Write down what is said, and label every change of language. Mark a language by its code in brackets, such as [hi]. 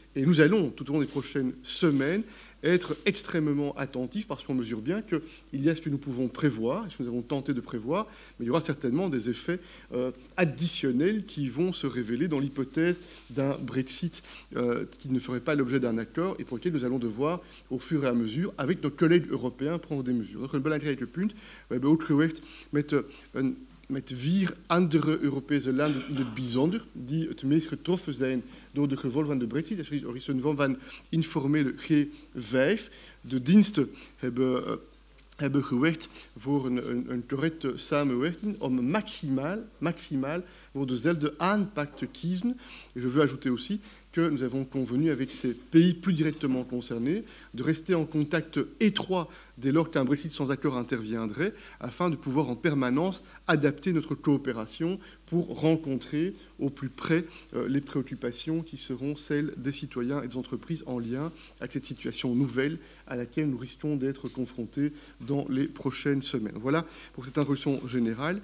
[fr] Et nous allons, tout au long des prochaines semaines, être extrêmement attentifs parce qu'on mesure bien qu'il y a ce que nous pouvons prévoir, ce que nous avons tenté de prévoir, mais il y aura certainement des effets additionnels qui vont se révéler dans l'hypothèse d'un Brexit qui ne ferait pas l'objet d'un accord et pour lequel nous allons devoir, au fur et à mesure, avec nos collègues européens, prendre des mesures. [nl] Donc, een belangrijke punt. We hebben ook gewerkt met 4 andere Europese landen in het bijzonder, die het meest getroffen zijn door de gevolgen van de Brexit. Er is een vorm van informele G5. De diensten hebben gewerkt voor een correcte samenwerking om maximaal voor dezelfde aanpak te kiezen. [fr] Et je veux ajouter aussi que nous avons convenu avec ces pays plus directement concernés de rester en contact étroit dès lors qu'un Brexit sans accord interviendrait, afin de pouvoir en permanence adapter notre coopération pour rencontrer au plus près les préoccupations qui seront celles des citoyens et des entreprises en lien avec cette situation nouvelle à laquelle nous risquons d'être confrontés dans les prochaines semaines. Voilà pour cette introduction générale.